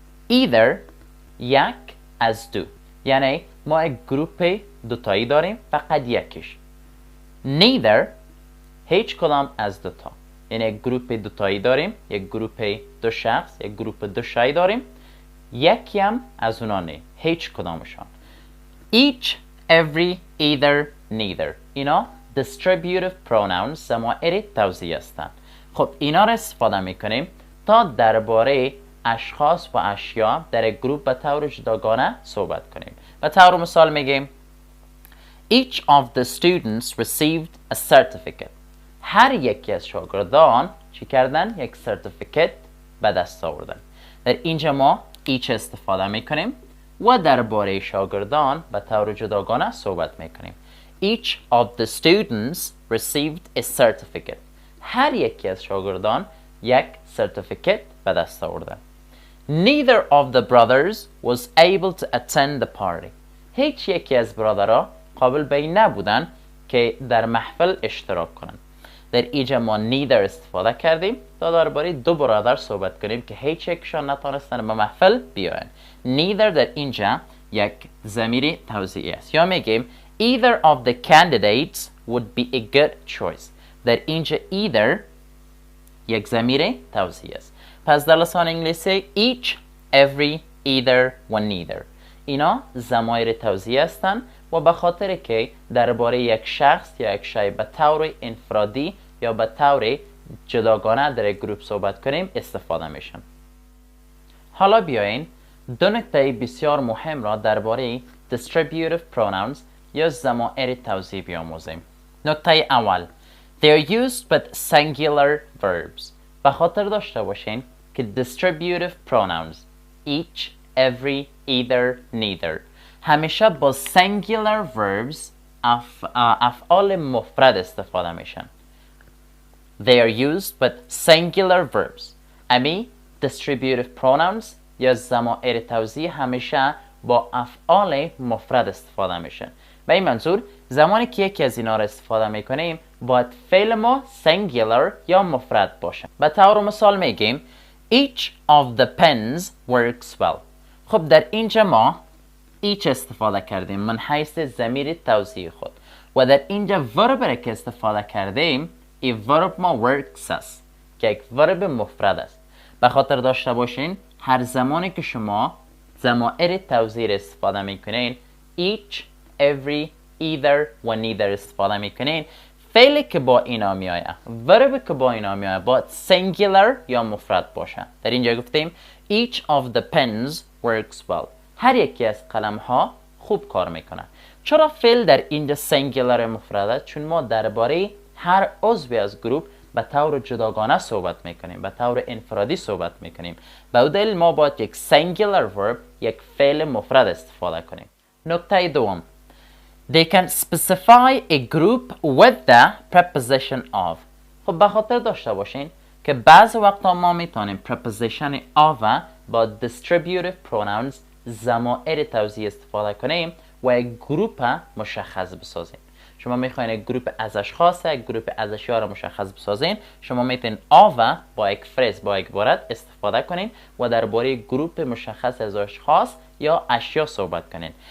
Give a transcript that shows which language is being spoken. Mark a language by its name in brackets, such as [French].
[Persian] either یک از دو، یعنی ما یک گروپ دوتایی داریم فقط یکیش. neither هیچ کدام از دوتا، یعنی یک گروپ دوتایی داریم، یک گروپ دو شخص، یک گروپ دو شی داریم، یکی هم از اونا نه، هیچ کدامشان. each، every، either، neither اینا distributive pronouns، ضمایر توزیعی هستند. خب اینا را استفاده میکنیم تا درباره اشخاص و اشیا در یک گروپ به طور جداگانه صحبت کنیم. به طور مثال میگیم [English] each of the students received a certificate. [Persian] هر یکی از شاگردان چی کردن؟ یک سرتیفیکت به دست آوردن. در اینجا ما each استفاده میکنیم و درباره شاگردان به طور جداگانه صحبت میکنیم. [English] each of the students received a certificate. [Persian] هر یکی از شاگردان یک سرتیفیکت به دست آوردن. [English] neither of the brothers was able to attend the party. [Persian] هیچ یکی از برادرها قابل به این نبودن که در محفل اشتراک کنند. در اینجا ما neither استفاده کردیم تا درباره دو برادر صحبت کنیم که هیچ یکشان نتونستن به محفل بیاین. neither در اینجا یک ضمیر توزیعی است. یا میگیم [English] either of the candidates would be a good choice. [Persian] در اینجا either یک ضمیر توزیعی است. پس در لسان انگلیسی each، every، either و neither اینا ضمایر توزیعی هستند و به خاطر که درباره یک شخص یا یک شی به طور انفرادی یا به طور جداگانه در یک گروپ صحبت کنیم استفاده میشن. حالا بیاین دو نکته بسیار مهم را درباره distributive pronouns یا ضمایر توزیعی بیاموزیم. نکته اول، [English] they are used with singular verbs. [Persian] به خاطر داشته باشین که distributive pronouns each، every، either، neither همیشه با singular verbs افعال مفرد استفاده میشن. [English] They are used with singular verbs. [Persian] امی distributive pronouns یا ضمایر توزیعی همیشه با افعال مفرد استفاده میشن. به این منظور زمانی که یکی از اینا را استفاده میکنیم باید فعل ما singular یا مفرد باشه. به طور مثال میگیم [English] each of the pens works well. [Persian] خب در اینجا ما each استفاده کردیم من حیث ضمیر توزیعی خود و در اینجا ورب که استفاده کردیم این ورب ما works است که یک ورب مفرد است. به خاطر داشته باشین هر زمانی که شما ضمایر توزیعی استفاده میکنین each، every، either و neither استفاده میکنین فعلی که با اینا میآید، وربی که با اینا میآید باید singular یا مفرد باشه. در اینجا گفتیم [English] each of the pens works well. [Persian] هر یکی از قلم ها خوب کار میکنه. چرا فعل در اینجا singular مفرده؟ چون ما درباره هر عضوی از گروه به طور جداگانه صحبت میکنیم، به طور انفرادی صحبت میکنیم. به دلیل ما باید یک singular verb، یک فعل مفرد استفاده کنیم. نکته دوم، [English] they can specify a group with the preposition of. [Persian] خب به خاطر داشته باشین که بعض وقتا ما میتونیم preposition of با distributive pronouns ضمایر توزیعی استفاده کنیم و یک گروپ مشخص بسازیم. شما میخواین یک گروپ از اشخاص، یک گروپ از اشیا را مشخص بسازین، شما میتونین آو با یک فریز، با یک عبارت استفاده کنین و درباره گروپ مشخص از اشخاص یا اشیا صحبت کنین.